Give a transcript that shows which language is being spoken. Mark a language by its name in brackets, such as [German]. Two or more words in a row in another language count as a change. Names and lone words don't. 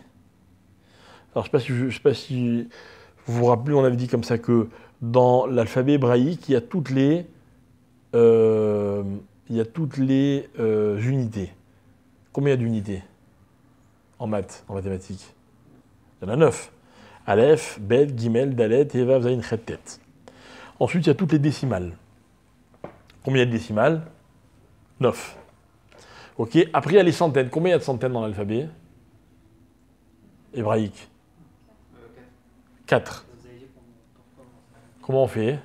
[French] Alors je ne sais pas si vous vous rappelez, on avait dit comme ça que dans l'alphabet hébraïque, il y a toutes les unités. Combien il y a d'unités en mathématiques? Il y en a 9. Aleph, Bet, Gimel, Dalet, et Vav, Zayin, Chet, Tet. Ensuite, il y a toutes les décimales. Combien il y a de décimales? 9. Ok. Après, il y a les centaines. Combien il y a de centaines dans l'alphabet hébraïque? 4. Vous avez dit Comment on fait?